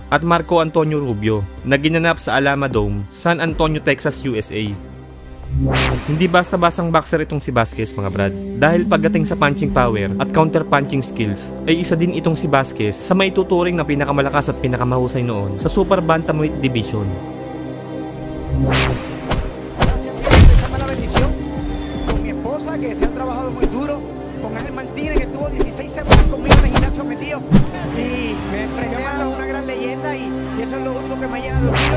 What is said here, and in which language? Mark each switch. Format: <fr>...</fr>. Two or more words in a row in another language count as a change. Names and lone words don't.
<tl>at Marco Antonio Rubio na ginanap sa Alamo Dome, San Antonio, Texas, USA. Hindi basta-bastang boxer itong si Vasquez mga brad, dahil pagdating sa</tl> <en>punching power</en> <tl>at</tl> <en>counter-punching skills</en> <tl>ay isa din itong si Vasquez sa maituturing na pinakamalakas at pinakamahusay noon sa</tl> <en>Super Bantamweight Division.</en> <es>Que se han trabajado muy duro con Ángel Martínez, que estuvo 16 semanas conmigo en el gimnasio metido y me enfrenté a una gran leyenda y eso es lo único que me llena de orgullo.</es>